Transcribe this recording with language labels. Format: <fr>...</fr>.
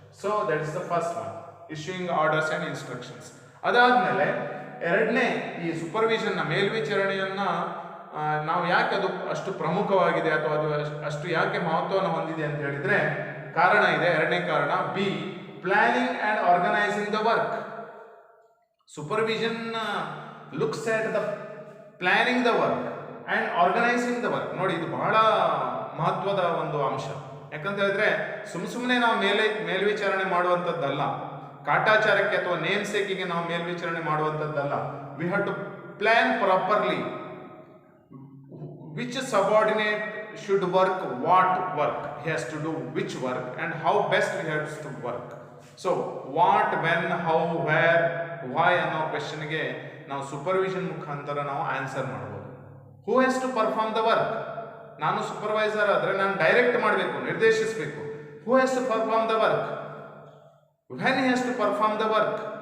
<en>So that is the first one, issuing orders and instructions.</en> <kn>ಅದಾದಮೇಲೆ ಎರಡನೇ, ಈ ಸೂಪರ್ವಿಷನ್ನ ಮೇಲ್ವಿಚಾರಣೆಯನ್ನು ನಾವು ಯಾಕೆ ಅದು ಅಷ್ಟು ಪ್ರಮುಖವಾಗಿದೆ ಅಥವಾ ಅದು ಅಷ್ಟು ಯಾಕೆ ಮಹತ್ವವನ್ನು ಹೊಂದಿದೆ ಅಂತ ಹೇಳಿದರೆ ಕಾರಣ ಇದೆ. ಎರಡನೇ ಕಾರಣ</kn> <en>B, planning and organising the work. Supervision looks at the planning the work and organising the work.</en> <kn>ನೋಡಿ, ಇದು ಬಹಳ ಮಹತ್ವದ ಒಂದು ಅಂಶ. ಯಾಕಂತ ಹೇಳಿದ್ರೆ ಸುಮ್ಮನೆ ನಾವು ಮೇಲ್ವಿಚಾರಣೆ ಮಾಡುವಂಥದ್ದಲ್ಲ, ಕಾಟಾಚಾರಕ್ಕೆ ಅಥವಾ ನೇಮ್ ಸೇಕಿಗೆ ನಾವು ಮೇಲ್ವಿಚಾರಣೆ ಮಾಡುವಂಥದ್ದಲ್ಲ.</kn> <en>We have to plan properly which subordinate should work, what work he has to do, which work and how best he has to work. So what, when, how, where, why</en> <kn>ಅನ್ನೋ ಕ್ವೆಶ್ಚನ್ಗೆ ನಾವು supervision ಮುಖಾಂತರ ನಾವು answer ಮಾಡ್ಬೋದು.</kn> <en>Who has to perform the work?</en> <kn>ನಾನು supervisor ಆದರೆ ನಾನು direct ಮಾಡಬೇಕು, ನಿರ್ದೇಶಿಸಬೇಕು.</kn> <en>Who has to perform the work? When he has to perform the work?</en>